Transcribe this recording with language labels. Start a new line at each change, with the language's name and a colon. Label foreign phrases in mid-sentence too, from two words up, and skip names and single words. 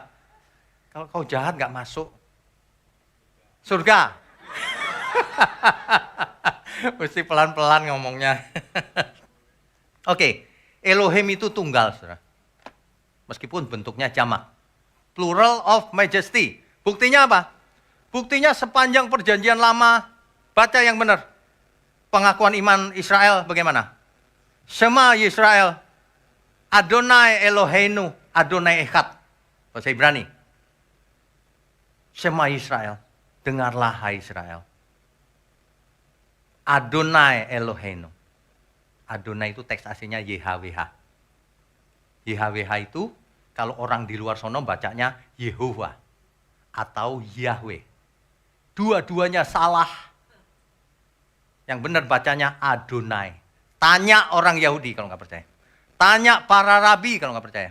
Indonesian: Kalau kau jahat nggak masuk surga. Mesti pelan-pelan ngomongnya. Oke, Elohim itu tunggal, saudara. Meskipun bentuknya jamak.
English: Plural of majesty.
Indonesian: Buktinya apa? Buktinya sepanjang perjanjian lama, baca yang benar. Pengakuan iman Israel bagaimana?
Hebrew: שמע ישראל, אדוני אלוהינו, אדוני אחד.
Indonesian: Bahasa Ibrani.
Hebrew: שמע ישראל,
Indonesian: dengarlah hai Israel.
Hebrew: אדוני אלוהינו.
Indonesian: Adonai itu teks aslinya YHWH. YHWH itu kalau orang di luar sono bacanya Yehova atau Yahweh. Dua-duanya salah. Yang benar bacanya Adonai. Tanya orang Yahudi kalau nggak percaya. Tanya para rabi kalau nggak percaya.